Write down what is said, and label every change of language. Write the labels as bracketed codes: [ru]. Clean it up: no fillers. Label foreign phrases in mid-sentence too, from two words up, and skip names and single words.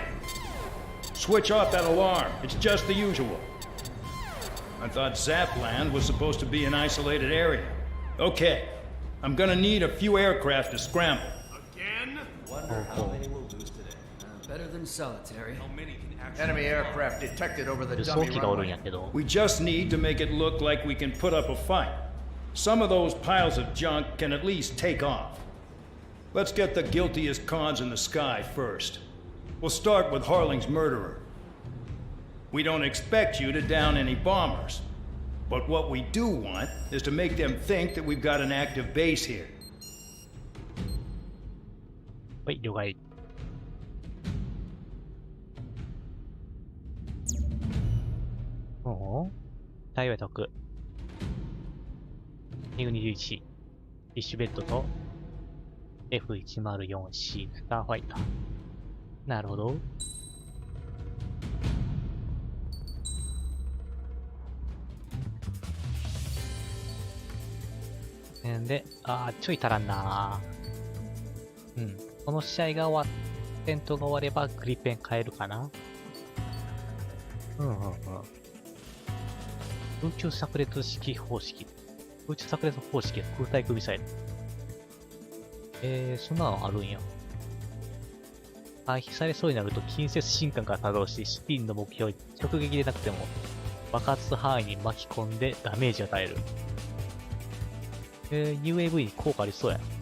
[en] Switch off that alarm. It's just the usual. I thought Zapland was supposed to be an isolated area. Okay. I'm gonna need a few aircraft to scramble. Again? Wonder how many we'll lose today. Better than solitary. How many can actually... Enemy aircraft detected over the dummy [ja] 輸送機がおるん [en] runway. [ja] やけど [en] We just need to make it look like we can put up a fight. Some of those piles of junk can at least take off. Let's get the guiltiest cons in the sky first. We'll start with Harling's murderer. We don't expect you to down any bombers. But what we do want is to make them think that we've got an active base here. [ja] はい、了解。おぉ対応得。ミグ21、フィッシュベッドと F104C スターファイター。なるほど。で、ちょい足らんなぁ。うん。この試合が終わっ、戦闘が終わればグリペン変えるかな。空中炸裂式方式。空中炸裂方式、空対空ミサイル。そんなのあるんや。回避されそうになると近接進化が作動し、スピンの目標に直撃でなくても爆発範囲に巻き込んでダメージを与える。UAV に効果ありそうや。